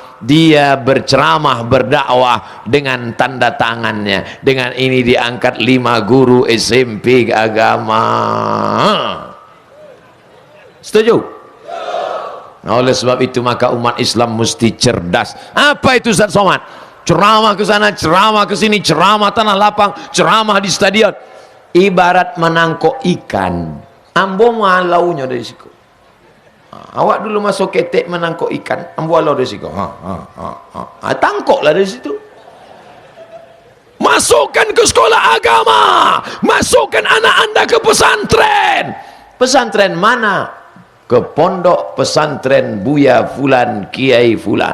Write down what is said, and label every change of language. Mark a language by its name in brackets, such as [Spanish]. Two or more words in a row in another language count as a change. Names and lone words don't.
[Indonesian] Dia berceramah, berdakwah dengan tanda tangannya. Dengan ini diangkat 5 guru SMP agama. Setuju? Nah, oleh sebab itu maka umat Islam mesti cerdas. Apa itu Ustaz Somad? Ceramah ke sana, ceramah ke sini, ceramah tanah lapang, ceramah di stadion. [Minangkabau] Ibarat menangkok ikan. Ambo malaunya dari situ. Awak dulu masuk ketek menangkok ikan, ambo alau dari situ. Tangkoklah dari situ. [Indonesian] Masukkan ke sekolah agama, masukkan anak anda ke pesantren. Pesantren mana? Ke pondok pesantren Buya Fulan, Kiai Fulan.